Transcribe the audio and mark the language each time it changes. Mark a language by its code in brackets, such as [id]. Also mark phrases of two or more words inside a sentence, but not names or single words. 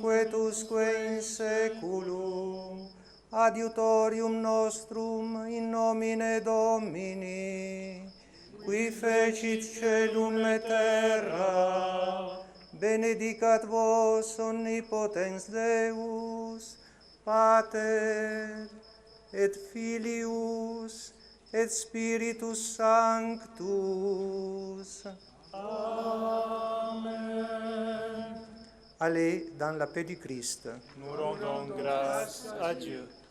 [la] et usque in seculum, adiutorium nostrum in nomine Domini, qui fecit celum et terra, benedicat vos omnipotens Deus, Pater, et Filius, et Spiritus Sanctus. Amen. [fr] Allez dans la paix du Christ. Nous rendons grâce à Dieu.